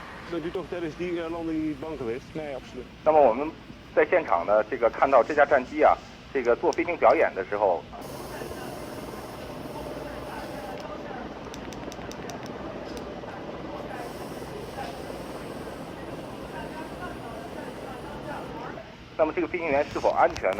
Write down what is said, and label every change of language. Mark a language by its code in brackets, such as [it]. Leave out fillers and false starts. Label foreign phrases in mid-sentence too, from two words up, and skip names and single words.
[nl] Bent u toch tijdens die landing niet bang geweest? Nee, absoluut. [zh] 那么我们在现场呢，看到这架战机啊，做飞行表演的时候。那么这个飞行员是否安全呢？